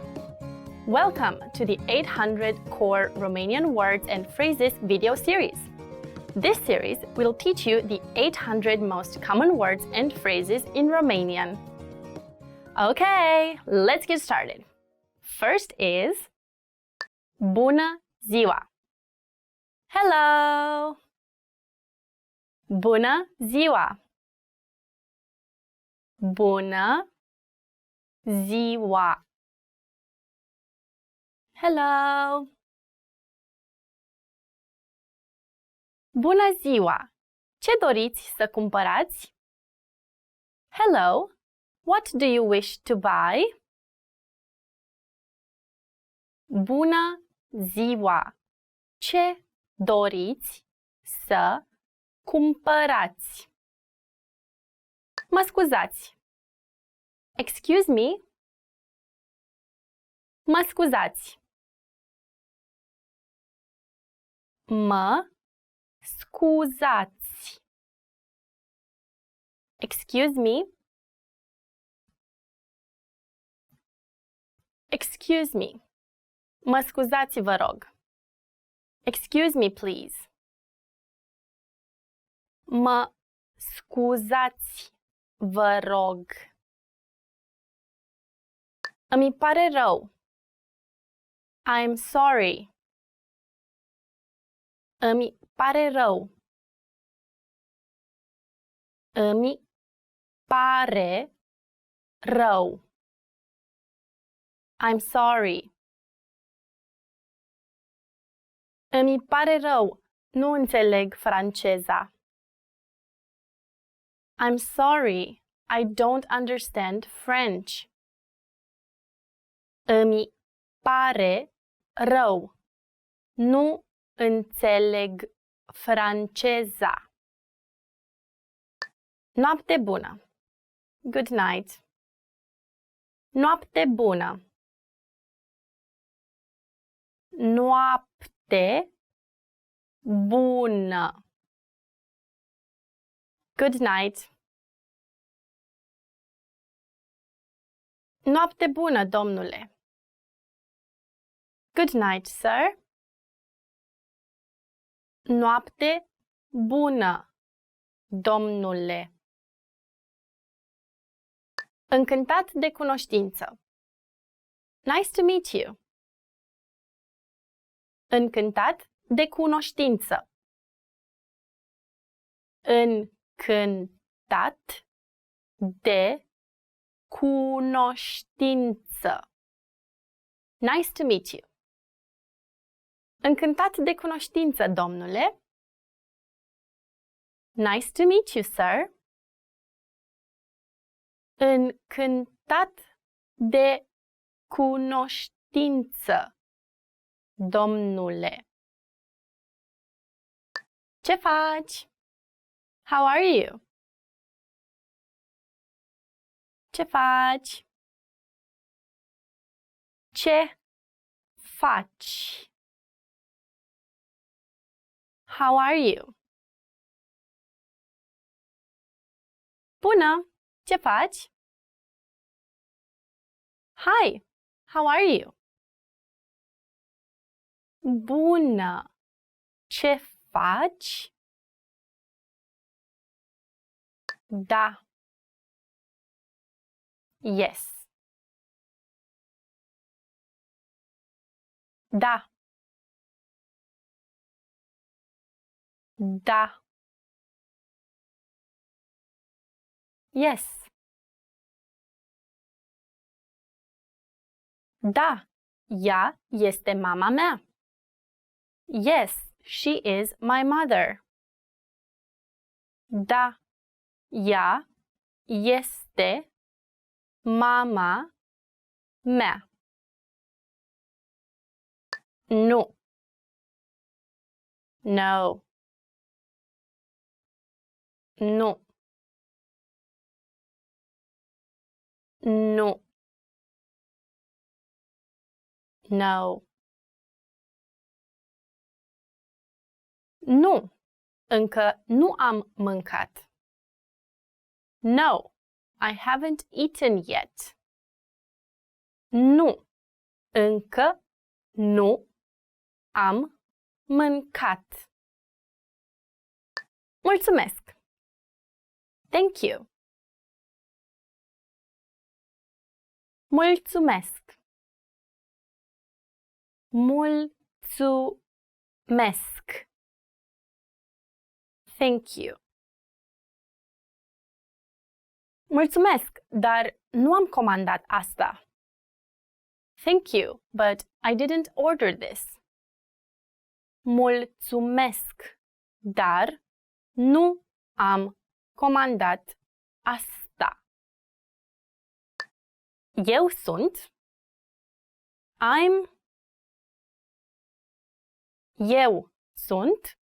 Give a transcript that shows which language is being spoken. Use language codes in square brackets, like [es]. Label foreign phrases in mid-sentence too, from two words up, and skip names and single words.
[en] Welcome to the 800 Core Romanian Words and Phrases video series. This series will teach you the 800 most common words and phrases in Romanian. Okay, let's get started. First is [ro] Bună ziua! Hello! Bună ziua! Bună ziua! Hello! Bună ziua! Ce doriți să cumpărați? [en] Hello! What do you wish to buy? [ro] Bună ziua! Ce doriți să cumpărați? Mă scuzați! [en] Excuse me? [ro] Mă scuzați! Mă scuzați! [en] Excuse me? Excuse me! [ro] Mă scuzați, vă rog! [en] Excuse me, please. [ro] Mă scuzați, vă rog. Îmi pare rău. [en] I'm sorry. [ro] Îmi pare rău. Îmi pare rău. [en] I'm sorry. [ro] Îmi pare rău, nu înțeleg franceza. [en] I'm sorry, I don't understand French. [ro] Îmi pare rău, nu înțeleg franceza. Noapte bună. [en] Good night. [ro] Noapte bună. Noapte bună. [en] Good night. [ro] Noapte bună, domnule. [en] Good night, sir. [ro] Noapte bună, domnule. Încântat de cunoștință. [en] Nice to meet you. [ro] Încântat de cunoștință. Încântat de cunoștință. [en] Nice to meet you. [ro] Încântat de cunoștință, domnule. [en] Nice to meet you, sir. [ro] Încântat de cunoștință, domnule. Ce faci? [en] How are you? [ro] Ce faci? Ce faci? [en] How are you? [ro] Bună! Ce faci? [en] Hi! How are you? [ro] Bună! Ce faci? Da. [en] Yes. Da. [ro] Da. [en] Yes. [ro] Da. Ea este mama mea. [en] Yes, she is my mother. [ro] Da. Ea este mama mea. Nu. No. Nu. Nu. [en] No. [ro] Nu. Încă nu am mâncat. [en] No. I haven't eaten yet. [ro] Nu. Încă nu am mâncat. Mulțumesc. [en] Thank you. [ro] Mulțumesc. Mulțumesc. [en] Thank you. [ro] Mulțumesc, dar nu am comandat asta. [en] Thank you, but I didn't order this. [ro] Mulțumesc, dar nu am comandat asta. Eu sunt. I'm. Eu sunt.